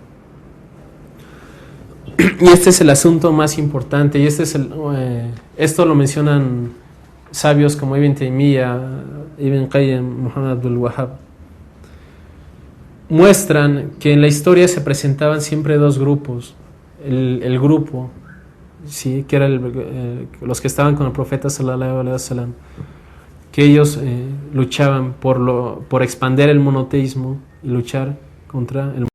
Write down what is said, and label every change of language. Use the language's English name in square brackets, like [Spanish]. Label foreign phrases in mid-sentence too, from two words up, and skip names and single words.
[Spanish] Y este es el asunto más importante, y esto lo mencionan sabios como Ibn Taymiyyah, Ibn Qayyim, Muhammad Abdul Wahhab. Muestran que en la historia se presentaban siempre 2 grupos. El grupo, ¿sí? Que eran los que estaban con el profeta [Arabic] صلى الله عليه وسلم, [Spanish] que ellos luchaban por expandir el monoteísmo y luchar contra el